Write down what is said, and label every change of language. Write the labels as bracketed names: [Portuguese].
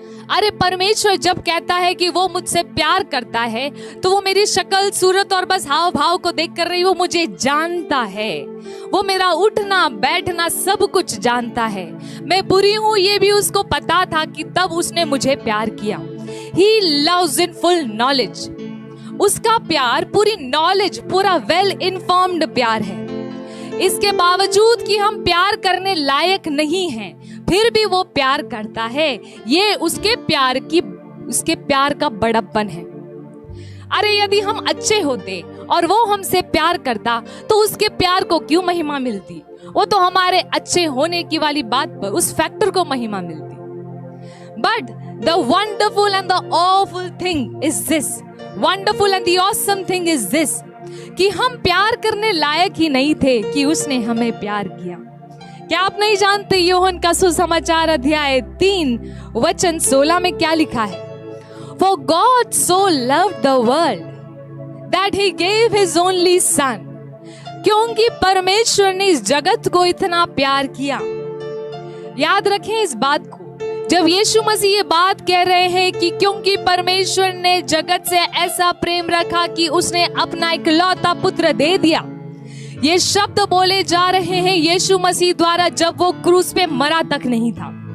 [Hindi] अरे परमेश्वर जब कहता है कि वो मुझसे प्यार करता है, तो वो मेरी शक्ल सूरत और बस हाव भाव को देख कर रही, वो मुझे जानता है। वो मेरा उठना बैठना सब कुछ जानता है। मैं बुरी हूं ये भी उसको पता था कि तब उसने मुझे प्यार किया। [English] He loves in full knowledge। [Hindi] उसका प्यार पूरी नॉलेज, पूरा [English] well informed [Hindi] प्यार है। इसके बावजूद कि हम प्यार करने लायक नहीं हैं, फिर भी वो प्यार करता है। ये उसके प्यार का बड़प्पन है। अरे यदि हम अच्छे होते और वो हमसे प्यार करता, तो उसके प्यार को क्यों महिमा मिलती? वो तो हमारे अच्छे होने की वाली बात पर, उस फैक्टर को महिमा मिलती। [English] but the wonderful and the awful thing is this, wonderful and the awesome thing is this, [Hindi] कि हम प्यार करने लायक ही नहीं थे कि उसने हमें प्यार किया। क्या आप नहीं जानते यूहन्ना का सुसमाचार अध्याय 3 वचन 16 में क्या लिखा है? [English] For God so loved the world that he gave his only son। [Hindi] क्योंकि परमेश्वर ने इस जगत को इतना प्यार किया। याद रखें इस बात को, जब यीशु मसीह ये बात कह रहे हैं कि क्योंकि परमेश्वर ने जगत से ऐसा प्रेम रखा कि उसने अपना इकलौता पुत्र दे दिया, ये शब्द बोले जा रहे हैं यीशु मसीह द्वारा जब वो क्रूस पे मरा तक नहीं था।